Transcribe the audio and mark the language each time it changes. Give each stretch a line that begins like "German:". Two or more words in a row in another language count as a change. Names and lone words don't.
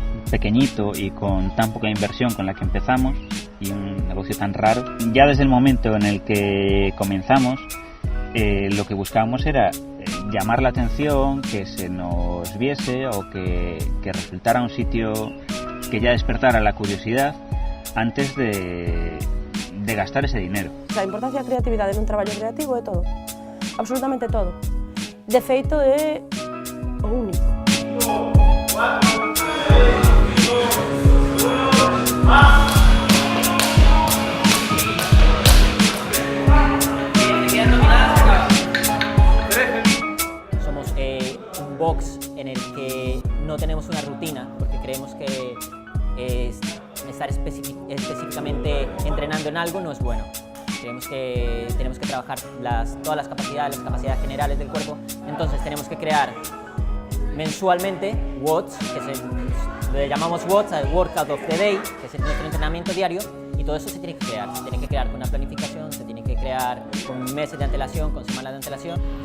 Spanish: pequeñito y con tan poca inversión con la que empezamos, y un negocio tan raro, ya desde el momento en el que comenzamos, lo que buscábamos era llamar la atención, que se nos viese o que resultara un sitio que ya despertara la curiosidad antes de gastar ese dinero.
Galician: A importancia da creatividade nun traballo creativo é todo, absolutamente todo. De feito é o único.
Spanish: Somos un box en el que no tenemos una rutina, porque creemos que estar específicamente entrenando en algo no es bueno. Creemos que tenemos que trabajar todas las capacidades generales del cuerpo, entonces tenemos que crear mensualmente WODs, le llamamos WODs, al
English: Workout of the Day,
Spanish: que es nuestro entrenamiento diario, y todo eso se tiene que crear con una planificación, se tiene que crear con meses de antelación, con semanas de antelación.